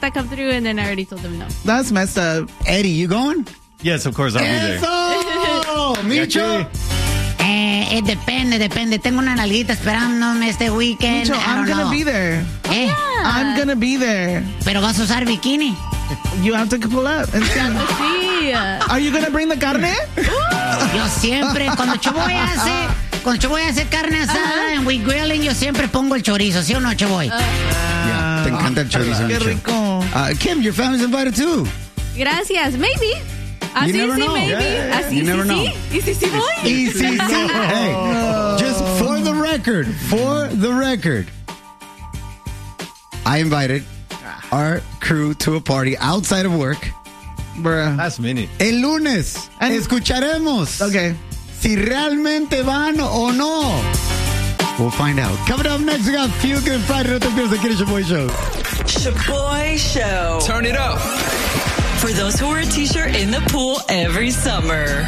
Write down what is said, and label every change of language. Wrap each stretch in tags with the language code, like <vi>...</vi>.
<es>una fiesta,</es> <en>come through, and then I already told him no. That's messed up. Eddie, you going? Yes, of course, I'll be there.</en> <es>Eso! Micho! Depende. Tengo una nalguita esperándome este weekend.</es> <en>Micho, I'm going to be there. ¿Eh? Yeah. I'm going to be there.</en> <es>Pero vas a usar bikini.</es> <en>You have to pull up.</en> <es>Sí.</es> <en>Are you going to bring the carne?</en> <es>Yo siempre, cuando Chuboy hace... Cuando yo voy a hacer carne asada en We Grilling, yo siempre pongo el chorizo, ¿sí o no, Chuboy? Yeah, te encanta el chorizo. Qué rico.</es> <en>Kim, your family's invited too.</en> <es>Gracias, maybe.</es> <en>You never know. You never know. Easy, hey, just for the record, I invited our crew to a party outside of work. Bruh. Last minute.</en> <es>El lunes, and escucharemos.</es> <en>Okay.</en> <es>Si realmente van o no.</es> <en>We'll find out. Coming up next, we got Feel Good Friday with the Feels Like It's Shaboy Show. Shaboy Show. Turn it up. For those who wear a t-shirt in the pool every summer.</en>